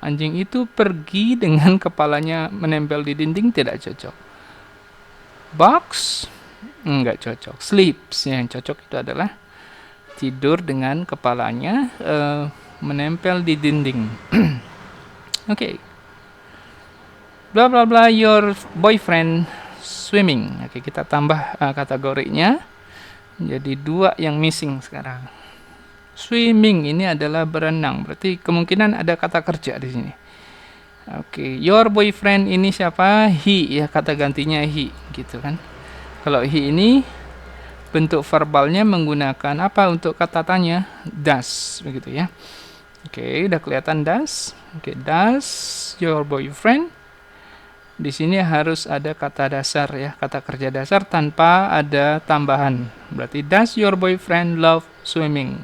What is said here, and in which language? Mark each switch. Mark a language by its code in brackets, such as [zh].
[id] Anjing itu pergi dengan kepalanya menempel di dinding, tidak cocok. Box enggak cocok. Sleeps yang cocok itu adalah tidur dengan kepalanya menempel di dinding. Oke. [en] Bla bla bla, your boyfriend swimming. [id] Oke, kita tambah kategorinya. Jadi 2 yang missing sekarang. Swimming ini adalah berenang, berarti kemungkinan ada kata kerja di sini. Oke, [en] your boyfriend [id] ini siapa? He ya, kata gantinya he gitu kan. Kalau he ini bentuk verbalnya menggunakan apa untuk kata tanya? Does begitu ya. Oke, udah kelihatan does. Oke, [en] does your boyfriend. [id] Di sini harus ada kata dasar ya, kata kerja dasar tanpa ada tambahan. Berarti [en] does your boyfriend love swimming?